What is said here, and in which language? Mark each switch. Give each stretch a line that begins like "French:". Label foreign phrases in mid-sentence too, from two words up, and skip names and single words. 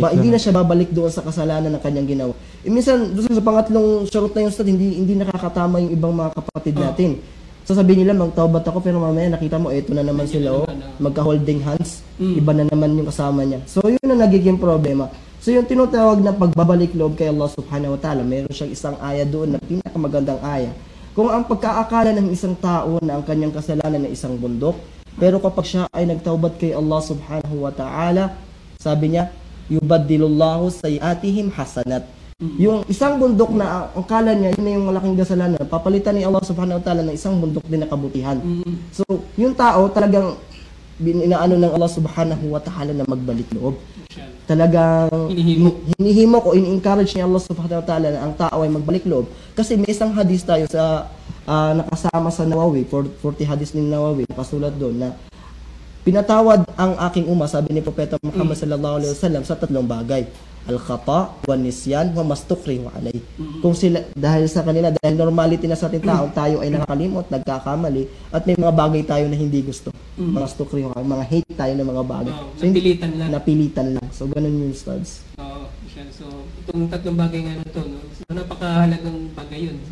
Filipino: Hindi na siya babalik doon sa kasalanan na kanyang ginawa. Minsan, doon sa pangatlong syurut na yung Ustad, hindi nakakatama yung ibang mga kapatid natin. Sasabihin nila, magtaubat ako, pero mamaya nakita mo, eto na naman sila, magka-
English: holding hands,
Filipino: iba na naman yung kasama niya. So, yun na nagiging problema. So, yung tinutawag na pagbabalik loob kay Allah
Arabic: سبحانه وتعالى,
Filipino: meron siyang isang aya doon na pinakamagandang aya. Kung ang pagkaakala ng isang tao na ang kanyang kasalanan ay isang bundok, pero kapag siya ay nagtaubat kay Allah
Arabic: سبحانه وتعالى,
Filipino: sabi niya,
Arabic: يبدل الله سيئاتهم حسنات.
Filipino: Yung isang bundok na ang kala niya, yun na yung malaking kasalanan, papalitan ni Allah
Arabic: سبحانه وتعالى
Filipino: ng isang bundok din na kabutihan. So, yung tao talagang inaano ng Allah
Arabic: سبحانه وتعالى
Filipino: na magbalik loob. Talagang hinihimok o in-encourage ni Allah
Arabic: سبحانه وتعالى
Filipino: na ang tao ay magbalik loob. Kasi may isang hadis tayo sa nakasama sa Nawawi, 40 hadis ni Nawawi, nakasulat doon na pinatawad ang aking sabi ni Propeta Muhammad
Arabic: صلى الله عليه وسلم
Filipino: sa tatlong bagay.
Arabic: الخطأ والنسيان وما استكرهوا عليه.
Filipino: Kung sila, dahil sa kanila, dahil normality na sa ating tao, tayo ay nakakalimot, nagkakamali, at may mga bagay tayo na hindi gusto. Mga stukrihu, mga hate tayo ng mga bagay. So, napilitan lang. So, ganun yung studs. So, itong tatlong bagay nga na ito, no? So, napakahalagang bagay yun.